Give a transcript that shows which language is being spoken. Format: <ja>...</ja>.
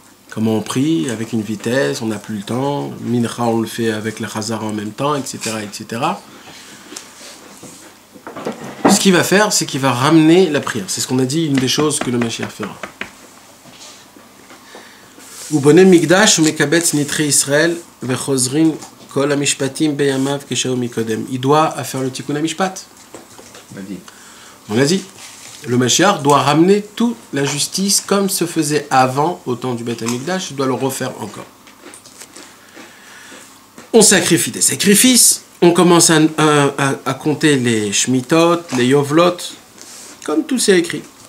<fr>Comment on prie, avec une vitesse, on n'a plus le temps. Mincha, on le fait avec le Chazar en même temps, etc., etc. Ce qu'il va faire, c'est qu'il va ramener la prière. C'est ce qu'on a dit, une des choses que le Mashiach fera.</fr> <he>ובונה מקדש ומקבץ נתחי ישראל וחוזרים כל המשפטים בימיו כשהוא מקודם.</he> <fr>Il doit faire le tikkun hamishpat. On a dit. Le Mashiach doit ramener toute la justice comme se faisait avant au temps du Beth Amikdash. Il doit le refaire encore. On sacrifie des sacrifices. On commence à compter les shmitot, les yovlot, comme tout c'est écrit.</fr>